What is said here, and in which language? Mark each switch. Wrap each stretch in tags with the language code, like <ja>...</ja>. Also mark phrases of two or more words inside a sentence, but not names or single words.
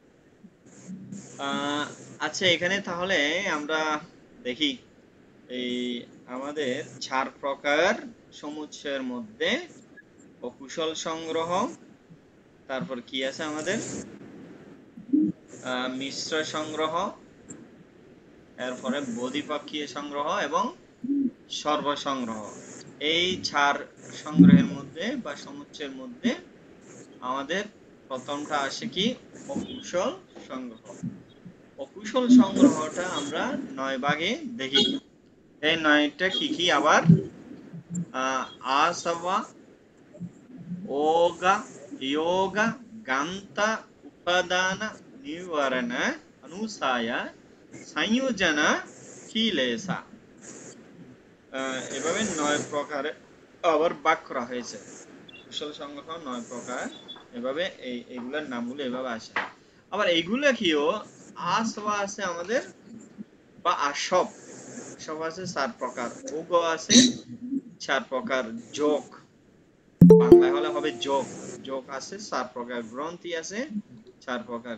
<bn>আচ্ছা এখানে তাহলে আমরা দেখি, এই আমাদের 4 প্রকার সমুচ্চয়ের মধ্যে অকুশল সংগ্রহ, তারপর কি আছে আমাদের মিশ্র সংগ্রহ, এরপরে বোধিপাক্ষীয় সংগ্রহ এবং সর্বসংগ্রহ। এই 4 সংগ্রহের মধ্যে বা সমুচ্চয়ের মধ্যে আমাদের প্রথমটা আসে কি অকুশল সংগ্রহ। অকুশল সংগ্রহটা আমরা 9 ভাগে দেখি। এই 9টা কি কি আবার</bn> <pi>आसवा ओग योग गंत उपादान निवारण अनुसाय संयोजन কিলেশ।</pi> <bn>এভাবে 9 প্রকারে আবার ভাগ করা হয়েছে। কুশল সংগ্রহ 9 প্রকার, এভাবে এইগুলোর নামগুলো এভাবে আসে। আবার এইগুলো কিও আসবা আছে আমাদের, বা আসব, আসব আছে 4 প্রকার, ওগ আছে 4 প্রকার, যোগ বাংলায় হলে হবে যোগ, যোগ আছে 4 প্রকার, গ্রন্থি আছে 4 প্রকার।</bn>